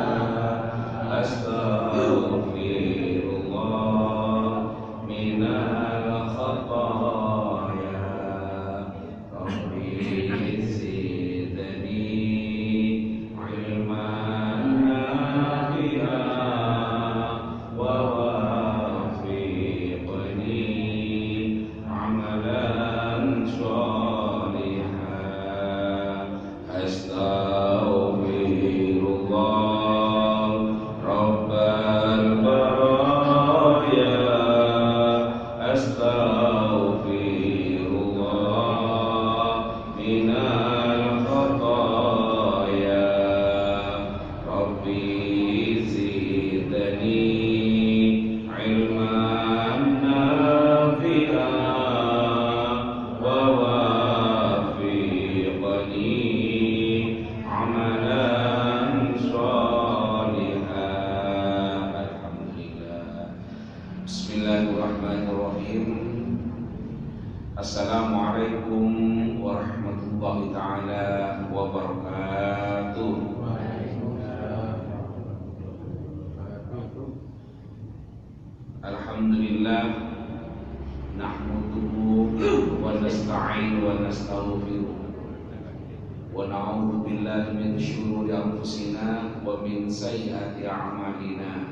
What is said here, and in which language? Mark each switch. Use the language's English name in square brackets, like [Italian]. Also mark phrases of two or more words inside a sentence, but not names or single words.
[Arabic] أستغفر الله من الخطايا. رب زدني علما نافعا ووفقني عملا صالحا. أستغفر الله رب البرايا. أستغفر الله من الخطايا. رب زدني علما نافعا ووفقني عملا صالحا. الحمد لله. بسم الله الرحمن الرحيم. السلام عليكم ورحمة الله تعالى وبركاته. الحمد لله، نحمده ونستعينه ونستغفره ونعوذ بالله من شرور أنفسنا ومن سيئات أعمالنا.